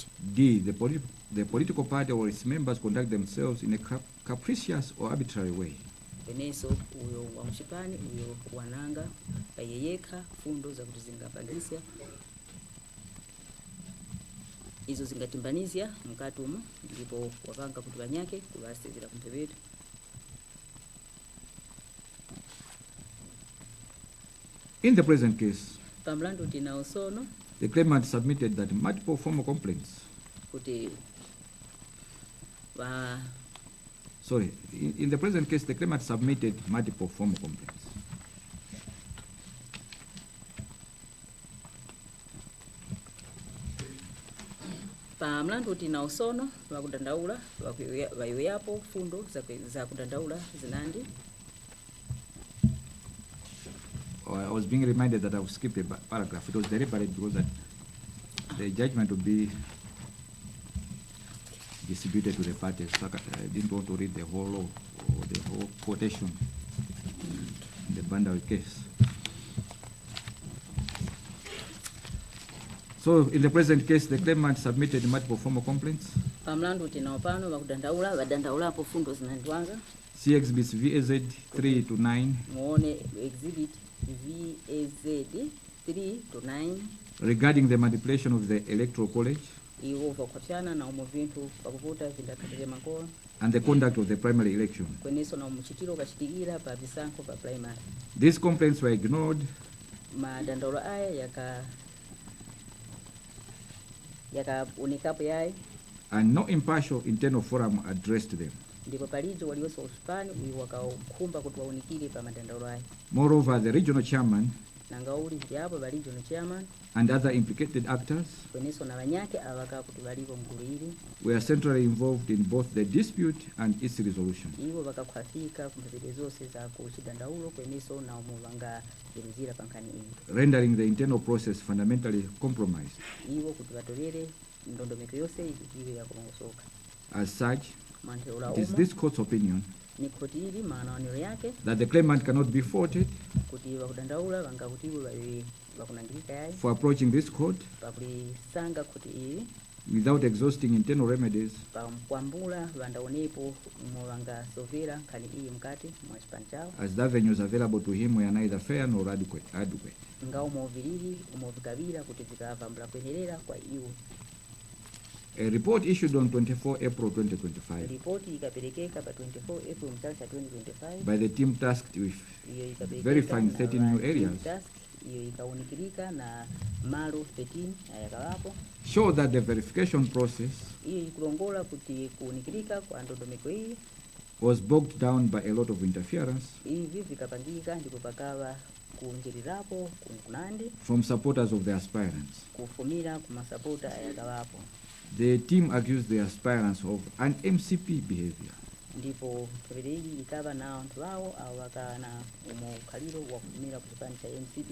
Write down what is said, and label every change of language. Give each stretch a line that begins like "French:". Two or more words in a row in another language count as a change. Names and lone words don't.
English: D, the political party or its members conduct themselves in a capricious or arbitrary way,
Tumbuka: kweneso uyo wa mchipani uyo wananga payeyeka fundo za kuti zingapangisa izo zingatimbanizya mkati umo ndipo wapanga kuti wanyake kuvasezera kumphepete.
English: In the present case,
Tumbuka: pamlandu tinao sono
English: the claimant submitted that multiple formal complaints,
Tumbuka: kuti
English: in the present case, the claimant submitted multiple formal complaints. pamlandu tinao sono vakudandaula vayoyapo fundo za kudandaula zinandi. I was being reminded that I would skip a paragraph. It was deliberate because the judgment will be distributed to the parties. So I didn't want to read the whole law or the whole quotation in the Bandawi case. So in the present case, the claimant submitted multiple formal complaints.
Tumbuka: pamlandu tinawo pano vakudandaula vadandaulapo fundo zinandiwanga
English: See exhibits VAZ 3 to 9
Tumbuka: muone exhibit VAZ 3 to 9
English: regarding the manipulation of the electoral college
Tumbuka: iwo vakwapyana na umo vinthu pakuvota vindakhatire makolo
English: and the conduct of the primary election.
Tumbuka: kweneso na umuchitiro ukachitikira pa visankho pa primary.
English: These complaints were ignored
Tumbuka: Madandaulo aya yakaonekapo yayi
English: and no impartial internal forum addressed them.
Tumbuka: ndipo palijo walionso usipani uyu wakakhumba kuti waonikire pa madandaulo aya.
English: Moreover, the regional chairman
Tumbuka: nanga uli kuti apo pali
English: regional chairman and other implicated actors
Tumbuka: kweneso na vanyake avaka kuti valipo mgulu ili
English: were centrally involved in both the dispute and its resolution.
Tumbuka: iwo vakakhwafika kumphepete zonse za kuchidandaulo kweneso na umo vangajeruzira pa nkhani iyi
English: Rendering the internal process fundamentally compromised.
Tumbuka: iwo kuti vatolere ndondomeko yonse iwe yakulongosoka.
English: As such,
Tumbuka: manthero
English: it is
Tumbuka: umo
English: this court's opinion
Tumbuka: ni khoti ili maanaonero yake
English: that the claimant cannot be faulted
Tumbuka: kuti vakudandaula vanga kuti iwo vakunangirika yayi
English: for approaching this court
Tumbuka: pakulisanga khoti ili
English: without exhausting internal remedies
Tumbuka: pakwambula vandaonepo mo vangasovera nkhani iyi mkati mwa chipani chawo
English: as the avenues available to him were neither fair nor adequate.
Tumbuka: nga umoviriri umovikavira kuti vikavambula kuyenerera kwa iwo.
English: A report issued on 24 April 2025
Tumbuka: ripoti ikaperekeka pa 24 April mchaka cha 2025
English: by the team tasked with
Tumbuka: iyo ikaperekeka
English: verifying
Tumbuka: na
English: 13 new team areas task,
Tumbuka: iyo ikaunikirika na malo 13 ayakalapo
English: show that the verification process
Tumbuka: iyo ikulongola kuti kuunikirika kwa ndondomeko iyi
English: was bogged down by a lot of interference
Tumbuka: ivi vikapangika ndipo pakava kunjirirapo kunkunandi
English: from supporters of the aspirants.
Tumbuka: kufumira kumasapota ayakalapo
English: The team accused the aspirants of an MCP behavior,
Tumbuka: ndipo phepete iyi ikava na anthu awo awo akana umukhaliro wa kufumira ku chipani cha MCP